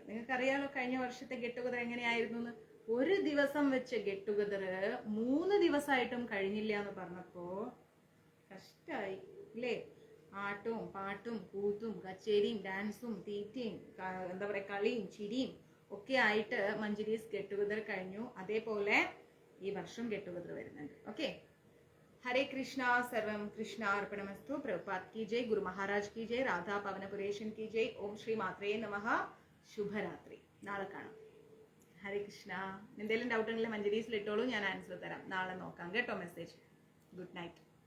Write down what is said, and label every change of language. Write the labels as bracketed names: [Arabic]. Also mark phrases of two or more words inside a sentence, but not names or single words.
[Malayalam] നിങ്ങൾക്കറിയാലോ കഴിഞ്ഞ വർഷത്തെ [English] get together [Malayalam] എങ്ങനെയായിരുന്നു എന്ന്. ഒരു ദിവസം വെച്ച് [English] get together [Malayalam] 3 ദിവസമായിട്ടും കഴിഞ്ഞില്ല എന്ന് പറഞ്ഞപ്പോ കഷ്ടായി അല്ലേ? ആട്ടും പാട്ടും കൂത്തും കച്ചേരിയും ഡാൻസും തീറ്റയും എന്താ പറയാ കളിയും ചിരിയും ഒക്കെ ആയിട്ട് മഞ്ജരീസ് [English] get together [Malayalam] കഴിഞ്ഞു. അതേപോലെ ഈ വർഷം [English] get together [Malayalam] വരുന്നുണ്ട്. ഓക്കെ. [Sanskrit] हरे कृष्णा, सर्वम कृष्णा अर्पणमस्तु. [Hindi] प्रभुपाद की जय, गुरु महाराज की जय, राधा पवनपुरेशन की जय. [Sanskrit] ओम श्री मात्रे नमः. [Malayalam] ശുഭരാത്രി. നാളെ കാണാം. ഹരേ കൃഷ്ണ. എന്തെങ്കിലും ഡൗട്ട് ഉണ്ടെങ്കിൽ മഞ്ജരീസിൽ ഇട്ടോളൂ, ഞാൻ ആൻസർ തരാം. നാളെ നോക്കാം കേട്ടോ മെസ്സേജ്. [English] good night.